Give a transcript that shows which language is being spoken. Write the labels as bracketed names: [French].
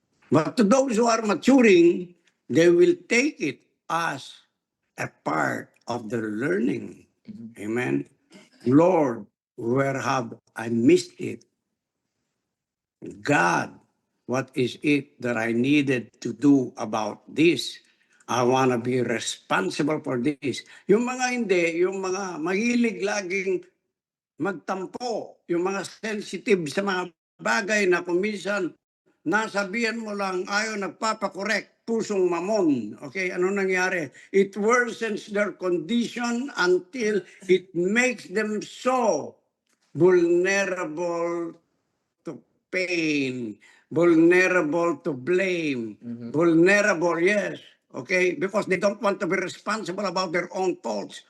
[English] But to those who are maturing, they will take it as a part of their learning. Amen. Lord, where have I missed it? God, what is it that I needed to do about this? I want to be responsible for this. [Filipino] Yung mga hindi, yung mga mahilig laging magtampo, yung mga sensitive sa mga bagay na kung minsan nasabihan mo lang ayaw nagpapakorek, pusong mamon. Okay, ano nangyari? [English] It worsens their condition until it makes them so vulnerable to pain, vulnerable to blame, vulnerable, yes, okay, because they don't want to be responsible about their own faults.